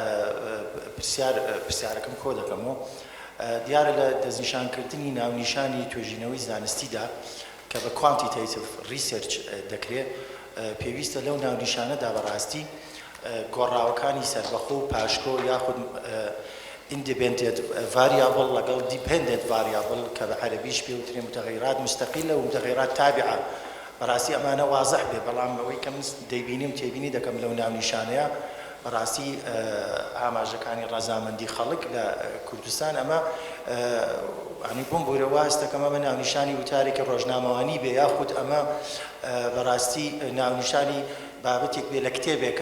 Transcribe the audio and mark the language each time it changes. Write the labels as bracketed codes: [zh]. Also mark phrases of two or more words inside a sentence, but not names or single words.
[ckb] پرسیارەکەم کۆ دەکەمەوە دیارە لە دەستنیشانکردنی ناونیشانی توێژینەوەی زانستیدا کە بە [en] quantitative research [ckb] دەکرێت پێویستە لەو ناونیشانەدا بەڕاستی گۆڕاوەکانی سەربەخۆ و پاشکۆ یاخود [en] independent variable [ckb] لەگەڵ [en] dependent variable [ckb] کە بە عەرەبیش پێوترێ [ar] متغیرات مستەقیلە و متغیرات تابعە [ckb] بەڕاستی ئەمانە وازح بێ بەڵام ئەوەی کە من دەیبینیم تێبینی دەکەم لەو ناونیشانەیە بەڕاستی ئاماژەکانی ڕەزامەندی خەڵک لە کوردستان ئەمە ینی بۆم بۆرە واز دەکەم ئەمە ناونیشانی وتارێکە ڕۆژنامەوانی بێ یاخود ئەمە بەڕاستی ناونیشانی بابەتێک بێ لە کتێبێکە